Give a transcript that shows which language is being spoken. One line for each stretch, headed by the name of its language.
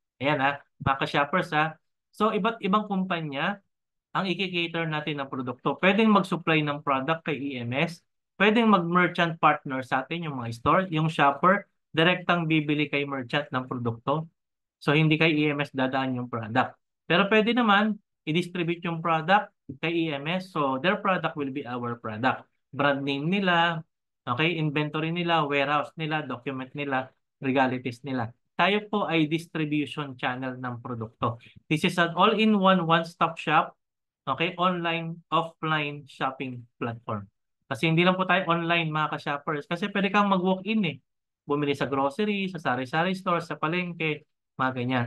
Filipino: Ayan ha, mga ka-shoppers ha. So, iba't ibang kumpanya ang i-cater natin ng produkto. Pwedeng mag-supply ng product kay EMS, pwedeng mag-merchant partner sa atin, yung mga store, yung shopper, direktang bibili kay merchant ng produkto. So, hindi kay EMS dadaan yung product. Pero pwede naman, i-distribute yung product kay EMS,
English: so their product will be our product.
Filipino: brand name nila, okay, inventory nila, warehouse nila, document nila, legalities nila. Tayo po ay distribution channel ng produkto.
English: This is an all-in-one, one-stop shop, okay, online, offline shopping platform.
Filipino: Kasi hindi lang po tayo online mga ka-shoppers. Kasi pwede kang mag-walk-in eh. Bumili sa grocery, sa sari-sari store, sa palengke, mga ganyan.